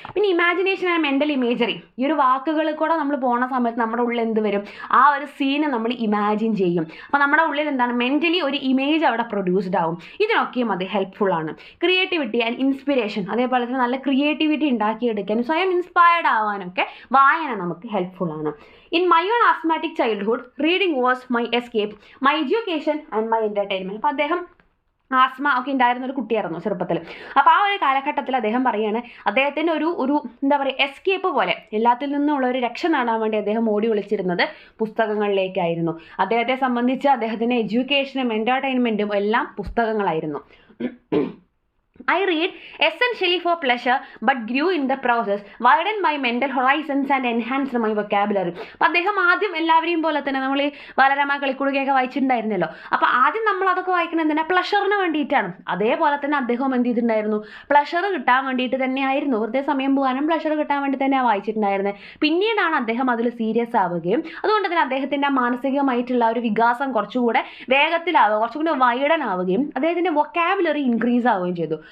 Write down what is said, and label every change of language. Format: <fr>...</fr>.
<ml>പിന്നെ</ml> <en>imagination and mental imagery,</en> <ml>ഈ ഒരു വാക്കുകളിൽ കൂടെ നമ്മൾ പോകുന്ന സമയത്ത് നമ്മുടെ ഉള്ളിൽ എന്ത് വരും, ആ ഒരു സീന് നമ്മൾ ഇമാജിൻ ചെയ്യും. അപ്പോൾ നമ്മുടെ ഉള്ളിൽ എന്താണ്, മെൻ്റലി ഒരു ഇമേജ് അവിടെ പ്രൊഡ്യൂസ്ഡ് ആവും. ഇതിനൊക്കെയും അത് ഹെൽപ്ഫുൾ ആണ്.</ml> <en>creativity and inspiration,</en> <ml>അതേപോലെ തന്നെ നല്ല ക്രിയേറ്റിവിറ്റി ഉണ്ടാക്കിയെടുക്കാനും സ്വയം ഇൻസ്പയർഡ് ആവാനൊക്കെ വായന നമുക്ക് ഹെൽപ്ഫുൾ ആണ്.</ml> <en>In my own asthmatic childhood, reading was my escape, my education and my entertainment.</en> <ml>അപ്പോൾ അദ്ദേഹം ആസ്മ ഒക്കെ ഉണ്ടായിരുന്ന ഒരു കുട്ടിയായിരുന്നു ചെറുപ്പത്തിൽ. അപ്പോൾ ആ ഒരു കാലഘട്ടത്തിൽ അദ്ദേഹം പറയുകയാണ്, അദ്ദേഹത്തിൻ്റെ ഒരു എന്താ പറയുക എസ്കേപ്പ് പോലെ, എല്ലാത്തിൽ നിന്നുള്ള ഒരു രക്ഷ നേടാൻ വേണ്ടി അദ്ദേഹം ഓടി ഒളിച്ചിരുന്നത് പുസ്തകങ്ങളിലേക്കായിരുന്നു. അദ്ദേഹത്തെ സംബന്ധിച്ച് അദ്ദേഹത്തിൻ്റെ എഡ്യൂക്കേഷനും എൻ്റർടൈൻമെൻറ്റും എല്ലാം പുസ്തകങ്ങളായിരുന്നു.</ml> <en>I read essentially for pleasure but grew in the process, widened my mental horizons and enhanced my vocabulary.</en> <ml>അപ്പോൾ അദ്ദേഹം ആദ്യം എല്ലാവരെയും പോലെ തന്നെ നമ്മൾ ഈ ബാലരമ കളിക്കുടുകയൊക്കെ വായിച്ചിട്ടുണ്ടായിരുന്നല്ലോ. അപ്പോൾ ആദ്യം നമ്മൾ അതൊക്കെ വായിക്കുന്നത് എന്തിനാ, പ്ലഷറിന് വേണ്ടിയിട്ടാണ്. അതേപോലെ തന്നെ അദ്ദേഹം എന്ത് ചെയ്തിട്ടുണ്ടായിരുന്നു, പ്ലഷർ കിട്ടാൻ വേണ്ടിയിട്ട് തന്നെയായിരുന്നു, വെറുതെ സമയം പോകാനും പ്ലഷർ കിട്ടാൻ വേണ്ടി തന്നെയാണ് വായിച്ചിട്ടുണ്ടായിരുന്നത്. പിന്നീടാണ് അദ്ദേഹം അതിൽ സീരിയസ് ആവുകയും അതുകൊണ്ട് തന്നെ അദ്ദേഹത്തിൻ്റെ മാനസികമായിട്ടുള്ള ഒരു വികാസം കുറച്ചുകൂടെ വേഗത്തിലാവുക, കുറച്ചുകൂടെ വൈഡൻ ആവുകയും അദ്ദേഹത്തിൻ്റെ വൊക്കാബുലറി ഇൻക്രീസ് ആവുകയും ചെയ്തു.</ml>